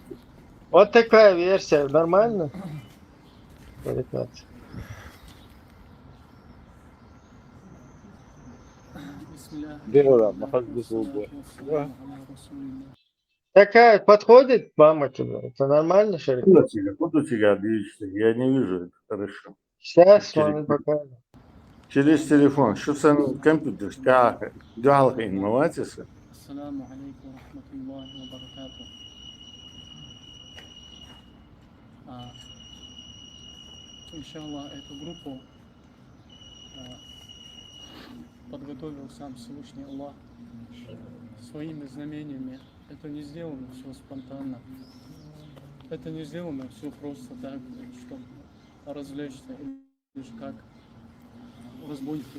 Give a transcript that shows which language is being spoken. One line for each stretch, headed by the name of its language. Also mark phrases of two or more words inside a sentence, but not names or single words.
Russian: Вот такая версия, нормально? Такая подходит, мама тебе? Это нормально, Шарик? Буду тебя двигаться, я не вижу это хорошо. Сейчас вам покажу. Через телефон. Что сам компьютер? Как? Дюалка инновация.
Arabic: السلام عليكم رحمة الله وبركاته.
Russian: Иншаллах, эту группу подготовил сам Всевышний Аллах своими знамениями. Это не сделано все спонтанно. Это не сделано все просто так, чтобы развлечься или же как разбойники.